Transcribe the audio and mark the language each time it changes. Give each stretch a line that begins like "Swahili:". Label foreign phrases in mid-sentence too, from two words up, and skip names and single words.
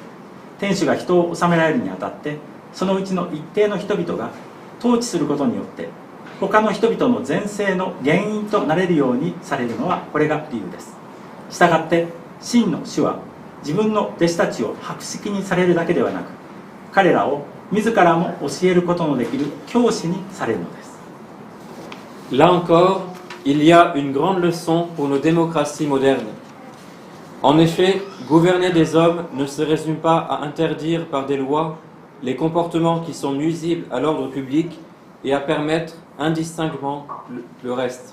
Japanese: 天主が人を治められるにあたって、そのうちの一定の人々が統治することによって他の人々の善性の原因となれるようにされるのはこれが理由です。したがって真の主は自分の弟子たちを博識にされるだけではなく、彼らを自らも教えることのできる教師にされるのです。
French: Là encore, il y a une grande leçon pour nos démocraties modernes. En effet, gouverner des hommes ne se résume pas à interdire par des lois les comportements qui sont nuisibles à l'ordre public et à permettre indistinctement le reste.